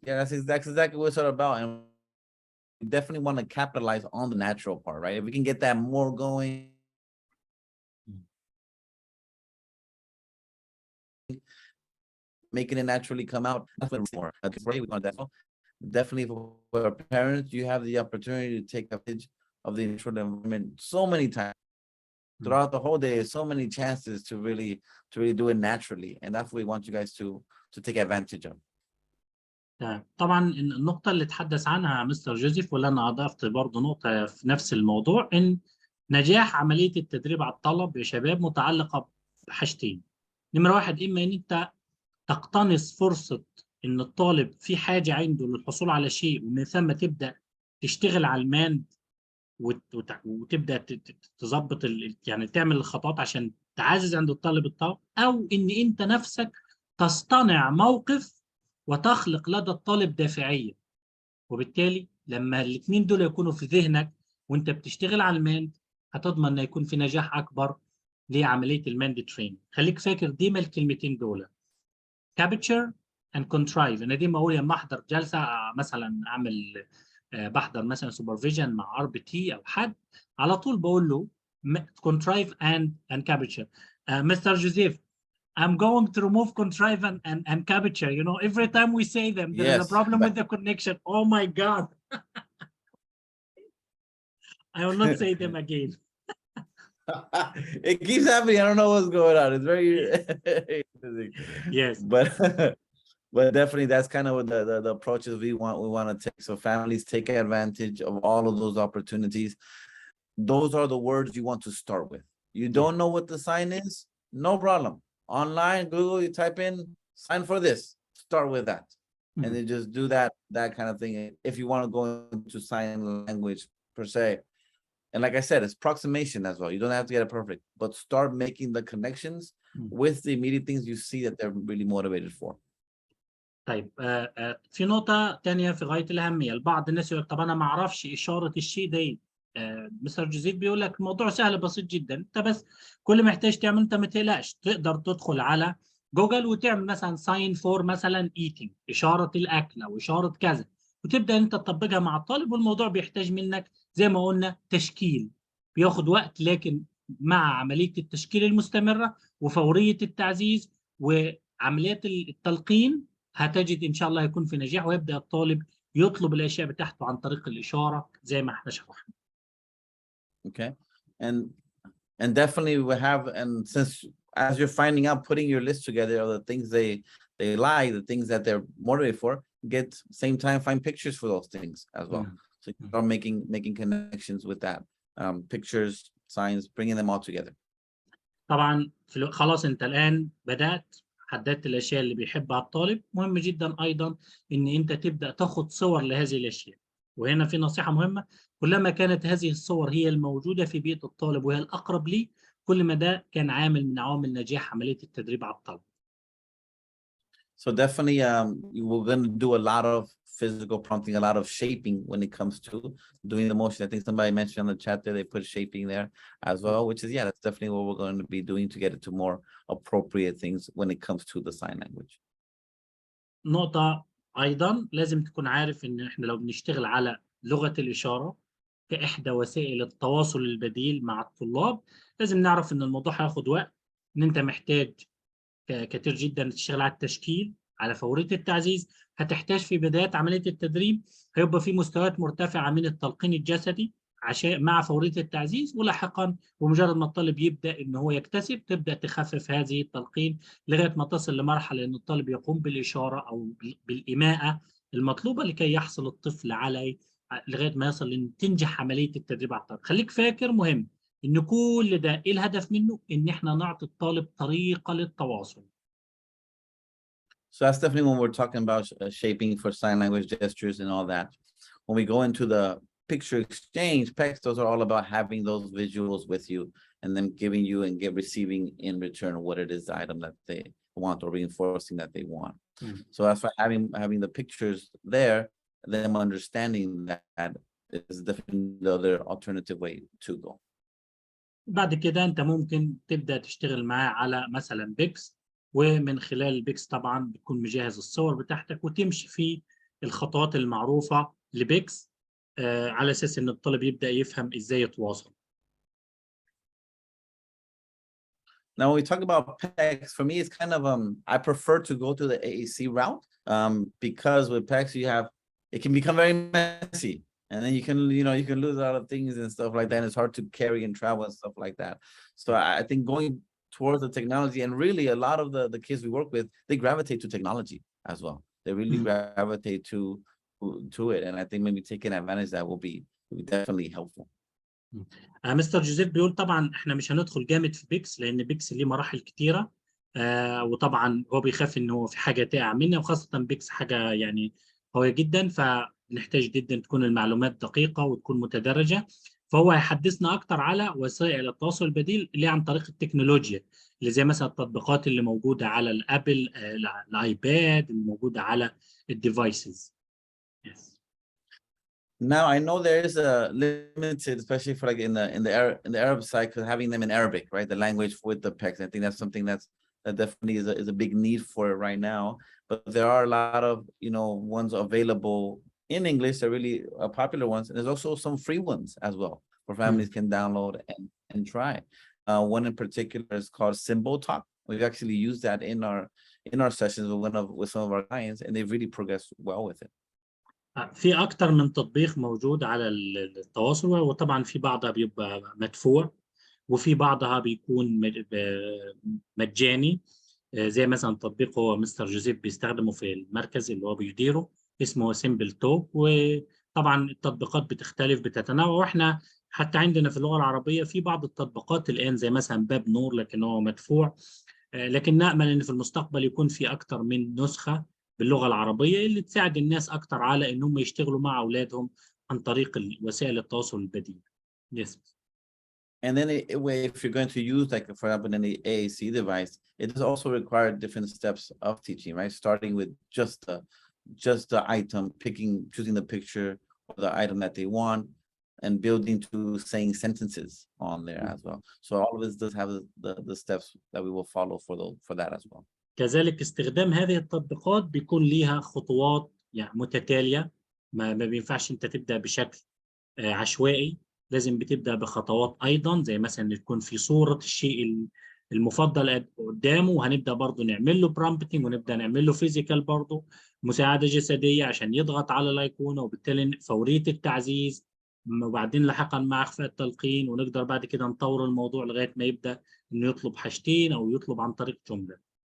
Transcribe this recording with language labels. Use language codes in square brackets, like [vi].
[en] Yeah, that's exactly what it's all about. And we definitely want to capitalize on the natural part, right? If we can get that more going, making it naturally come out, that's what more. We want that. Definitely for parents, you have the opportunity to take advantage of the natural environment so many times throughout the whole day. So many chances to really do it naturally, and that's what we want you guys to take advantage of. [ar] طبعا النقطة اللي تحدث عنها مستر جوزيف، واللي أنا أضفت برضه نقطة في نفس الموضوع، إن نجاح عملية التدريب على الطلب يا شباب متعلقة بحاجتين. نمرة واحد، إما إن أنت تقتنص فرصة إن الطالب في حاجة عنده للحصول على شيء، ومن ثم تبدأ تشتغل على الماند وتبدأ تظبط يعني تعمل الخطوات عشان تعزز عند الطالب، أو إن أنت نفسك تصطنع موقف وتخلق لدى الطالب دافعية. وبالتالي لما الاثنين دول يكونوا في ذهنك وانت بتشتغل على الماند، هتضمن ان يكون في نجاح اكبر لعمليه الماند ترين. خليك فاكر ديما الكلمتين دول، [en] capture and contrive. [ar] انا ديما اقول لما احضر جلسه مثلا اعمل بحضر مثلا سوبرفيجن مع RBT او حد، على طول بقول له [en] contrive and capture. Mr. Joseph, I'm going to remove contrive and capture. You know, every time we say them, there is a problem with the connection. Oh my God. I will not say them again. It keeps happening. I don't know what's going on. It's very yes. But definitely that's kind of what the approaches we want to take. So families take advantage of all of those opportunities. Those are the words you want to start with. You don't know what the sign is? No problem. Online, Google, you type in sign for this, start with that. And then just do that kind of thing. If you want to go into sign language per se, and like I said, it's approximation as well. You don't have to get it perfect, but start making the connections with the immediate things you see that they're really motivated for. [ar] طيب في نقطة تانية في غاية الأهمية. البعض الناس يقول طب أنا ما أعرفش إشارة الشيء ده. مستر جوزيف بيقول لك الموضوع سهل بسيط جدا، أنت بس كل ما محتاج تعمل، أنت ما تقلقش، تقدر تدخل على جوجل وتعمل مثلا [en] sign for [ar] مثلا ايتنج، إشارة الأكل أو إشارة كذا، وتبدأ أنت تطبقها مع الطالب. والموضوع بيحتاج منك زي ما قلنا تشكيل، بياخد وقت، لكن مع عملية التشكيل المستمرة وفورية التعزيز وعمليات التلقين هتجد ان شاء الله يكون في نجاح، ويبدا الطالب يطلب الاشياء بتاعته عن طريق الاشاره زي ما احنا شرحنا. [en] Okay, and definitely we have, and since as you're finding out, putting your list together of the things they like, the things that they're motivated for, get same time find pictures for those things as well. So you start making connections with that, pictures, signs, bringing them all together. [ar] طبعا خلاص انت الان بدات حددت الاشياء اللي بيحبها الطالب. مهم جدا ايضا ان انت تبدا تاخد صور لهذه الاشياء. وهنا في نصيحه مهمه، كلما كانت هذه الصور هي الموجوده في بيئه الطالب وهي الاقرب ليه، كل ما ده كان عامل من عوامل نجاح عمليه التدريب على الطلب. [en] So definitely we're going to do a lot of physical prompting, a lot of shaping when it comes to doing the motion. I think somebody mentioned on the chat there, they put shaping there as well, which is, that's definitely what we're going to be doing to get it to more appropriate things when it comes to the sign language. [ar] نقطة أيضا لازم تكون عارف إن إحنا لو بنشتغل على لغة الإشارة كإحدى وسائل التواصل البديل مع الطلاب، لازم نعرف إن الموضوع هياخد وقت، إن أنت محتاج كتير جدا تشتغل على التشكيل، على فورية التعزيز. هتحتاج في بداية عملية التدريب هيبقى في مستويات مرتفعة من التلقين الجسدي عشان مع فورية التعزيز، ولاحقا بمجرد ما الطالب يبدأ إن هو يكتسب تبدأ تخفف هذه التلقين لغاية ما تصل لمرحلة إن الطالب يقوم بالإشارة أو بالإيماءة المطلوبة لكي يحصل الطفل على لغاية ما يصل إن تنجح عملية التدريب على الطالب. خليك فاكر مهم إن كل ده إيه الهدف منه؟ إن إحنا نعطي الطالب طريقة للتواصل. [en] So that's definitely when we're talking about shaping for sign language gestures and all that. When we go into the picture exchange, PECs, those are all about having those visuals with you and then giving you and receiving in return what it is, the item that they want, or reinforcing that they want. So that's why having the pictures there, them understanding that is definitely the other alternative way to go. [ar] بعد كده انت ممكن تبدا تشتغل معاه على مثلا بيكس، ومن خلال البيكس طبعا بتكون مجهز الصور بتاعتك وتمشي في الخطوات المعروفه لبيكس، على اساس ان الطالب يبدا يفهم ازاي يتواصل. [en] Now, when we talk about PECs, for me, it's kind of I prefer to go to the AAC route because with PECs it can become very messy, and then you can lose a lot of things and stuff like that. And it's hard to carry and travel and stuff like that. So I think going towards the technology, and really a lot of the kids we work with, they gravitate to technology as well. They really gravitate to it, and I think maybe taking advantage of that will be definitely helpful. [ar] مستر جوزيف بيقول طبعا احنا مش هندخل جامد في بيكس لان بيكس ليه مراحل كتيره، وطبعا هو بيخاف ان هو في حاجه تقع منه، وخاصه بيكس حاجه يعني قويه جدا، فنحتاج جدا تكون المعلومات دقيقه وتكون متدرجه. فهو هيحدثنا اكتر على وسائل التواصل البديل اللي عن طريق التكنولوجيا، اللي زي مثلا التطبيقات اللي موجوده على الابل، الايباد، اللي موجوده على الديفايسز. [en] yes. Now I know there is a limited, especially for like in the Arab side, because having them in Arabic, right, the language with the PECs. I think that's something that definitely is a big need for it right now. But there are a lot of ones available in English. They're really popular ones, and there's also some free ones as well where families can download and try. One in particular is called Symbol Talk. We've actually used that in our sessions with some of our clients, and they've really progressed well with it. [ar] في أكتر من تطبيق موجود على التواصل، وطبعا في بعضها بيبقى مدفوع وفي بعضها بيكون مجاني، زي مثلا تطبيق هو مستر جوزيف بيستخدمه في المركز اللي هو بيديره، اسمه سيمبل توك. وطبعا التطبيقات بتختلف بتتنوع، واحنا حتى عندنا في اللغة العربية في بعض التطبيقات الآن زي مثلا باب نور، لكن هو مدفوع، لكن نأمل أن في المستقبل يكون في أكتر من نسخة باللغة العربية اللي تساعد الناس أكتر على أنهم يشتغلوا مع أولادهم عن طريق وسائل التواصل البديل. [en] Yes. And then if you're going to use, like, for example, in the AAC device, it does also require different steps of teaching, right? Starting with just the item, choosing the picture or the item that they want, and building to saying sentences on there as well. So all of this does have the steps that we will follow for that as well. [ar] كذلك استخدام هذه التطبيقات بيكون ليها خطوات يعني متتالية، ما بينفعش انت تبدأ بشكل عشوائي، لازم بتبدأ بخطوات أيضا، زي مثلا يكون في صورة الشيء المفضل قدامه، وهنبدأ برضه نعمل له برامبتنج، ونبدأ نعمل له فيزيكال برضه مساعدة جسدية عشان يضغط على الأيقونة، وبالتالي فورية التعزيز، وبعدين لاحقا مع إخفاء التلقين، ونقدر بعد كده نطور الموضوع لغاية ما يبدأ إنه يطلب حاجتين أو يطلب عن طريق جملة.